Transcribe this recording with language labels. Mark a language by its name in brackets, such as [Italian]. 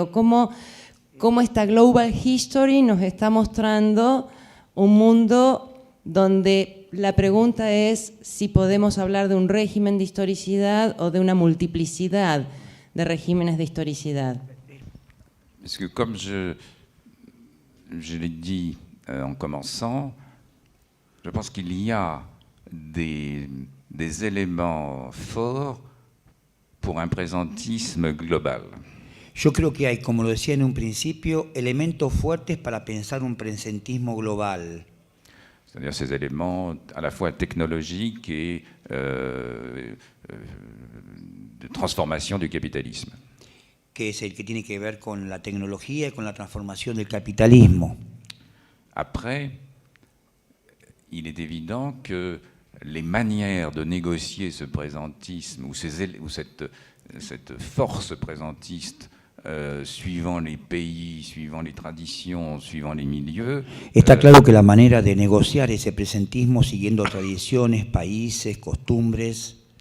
[Spanish] Digo, ¿cómo esta Global History nos está mostrando un mundo donde la pregunta es si podemos hablar de un régimen de historicidad o de una multiplicidad de regímenes de historicidad? [French] Parce que comme je l'ai dit en commençant, je pense qu'il y a des éléments forts pour un présentisme global. [Spanish] Yo creo que hay, como lo decía en un principio, elementos fuertes para pensar un presentismo global. [French] C'est-à-dire ces éléments à la fois technologiques et de transformation du capitalisme. [Spanish] Que es el que tiene que ver con la tecnología y con la transformación del capitalismo. [French] Après, il est évident que les manières de négocier ce présentisme ou cette force présentiste suivant les pays, suivant les traditions, suivant les milieux. [Spanish] Está claro que la manera de negociar ese presentismo siguiendo tradiciones, países, costumbres